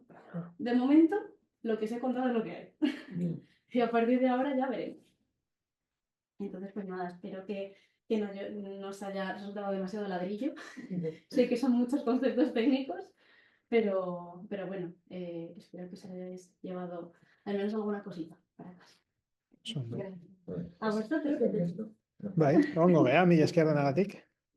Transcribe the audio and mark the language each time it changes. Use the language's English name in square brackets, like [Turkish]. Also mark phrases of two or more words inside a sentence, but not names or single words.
[Spanish] De momento, lo que os he contado es lo que hay. Y a partir de ahora ya veremos. Entonces, pues nada, espero que no os haya resultado demasiado ladrillo. Sé que son muchos conceptos técnicos, pero bueno, espero que os hayáis llevado al menos alguna cosita para casa. [Basque] Oso ondo. [Spanish] A vosotros. [Basque] Bai, ongo gea, mila esker denagatik.